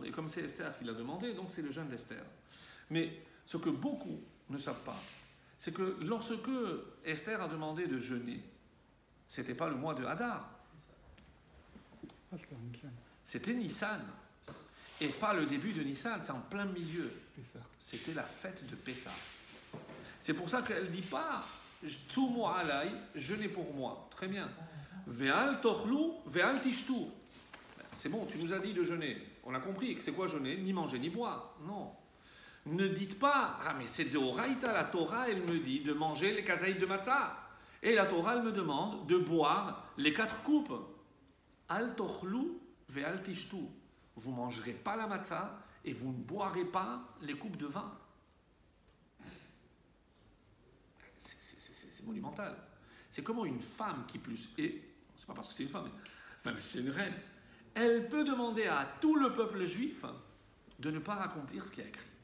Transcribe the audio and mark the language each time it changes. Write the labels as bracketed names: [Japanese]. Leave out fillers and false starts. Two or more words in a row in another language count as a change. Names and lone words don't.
[French] Et comme c'est Esther qui l'a demandé, donc c'est le jeûne d'Esther. Mais ce que beaucoup ne savent pas, c'est que lorsque Esther a demandé de jeûner, c'était pas le mois de Hadar, c'était Nissan. Et pas le début de Nissan, c'est en plein milieu. C'était la fête de Pessah. C'est pour ça qu'elle ne dit pas [Hebrew] צומו עלי, [French] jeûnez pour moi. Très bien. [Hebrew] ואל תאכלו ואל תשתו. [French] C'est bon, tu nous as dit de jeûner. On a compris que c'est quoi jeûner? Ni manger, ni boire. Non. Ne dites pas, ah mais c'est de Horaïta, la Torah, elle me dit de manger les kazaïs de matzah. Et la Torah, elle me demande de boire les 4 coupes. [Hebrew] אל תאכלו ואל תשתו. [French] Vous ne mangerez pas la matzah et vous ne boirez pas les coupes de vin. C'est monumental. C'est comment une femme qui plus est, c'est pas parce que c'est une femme, mais même si c'est une reine, elle peut demander à tout le peuple juif de ne pas accomplir ce qui est écrit.